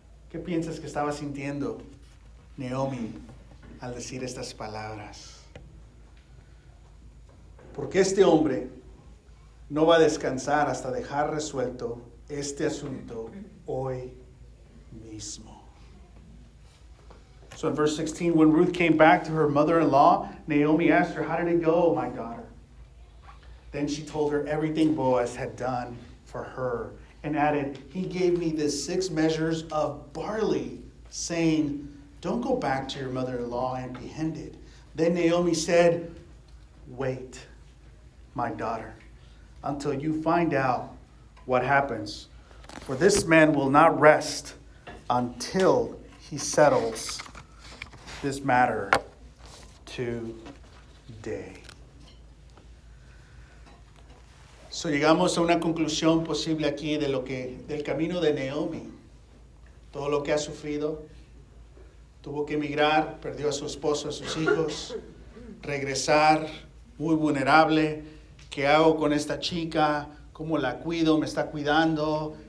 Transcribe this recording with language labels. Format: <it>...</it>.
<es>¿Qué piensas que estaba sintiendo Naomi al decir estas palabras? Porque este hombre no va a descansar hasta dejar resuelto este asunto hoy mismo.</es> <en>So in verse 16, when Ruth came back to her mother-in-law, Naomi asked her, how did it go, my daughter? Then she told her everything Boaz had done for her and added, he gave me the 6 measures of barley, saying, don't go back to your mother-in-law empty-handed. Then Naomi said, wait, my daughter, until you find out what happens. For this man will not rest until he settles this matter today.</en> <es>So llegamos a una conclusión posible aquí de del camino de Naomi. Todo lo que ha sufrido. Tuvo que emigrar, perdió a su esposo, a sus hijos. Regresar, muy vulnerable. ¿Qué hago con esta chica? ¿Cómo la cuido? ¿Me está cuidando?</es>